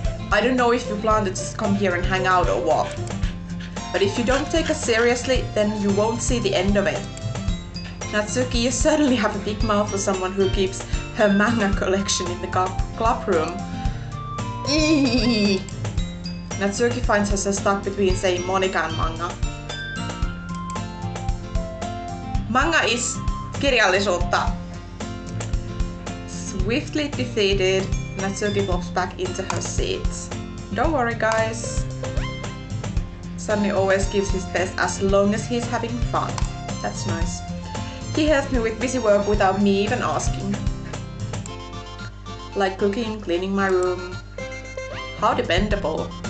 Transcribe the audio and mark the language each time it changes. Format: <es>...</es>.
<en>I don't know if you plan to just come here and hang out or what. But if you don't take us seriously, then you won't see the end of it. Natsuki, you certainly have a big mouth for someone who keeps her manga collection in the club room. Eee. Natsuki finds herself stuck between saying Monika and manga.</en> <fi>Manga is kirjallisuutta.</fi> <en>Swiftly defeated, Natsuki pops back into her seat. Don't worry, guys. Sunny always gives his best as long as he's having fun. That's nice. He helps me with busy work without me even asking. Like cooking, cleaning my room. How dependable.</en>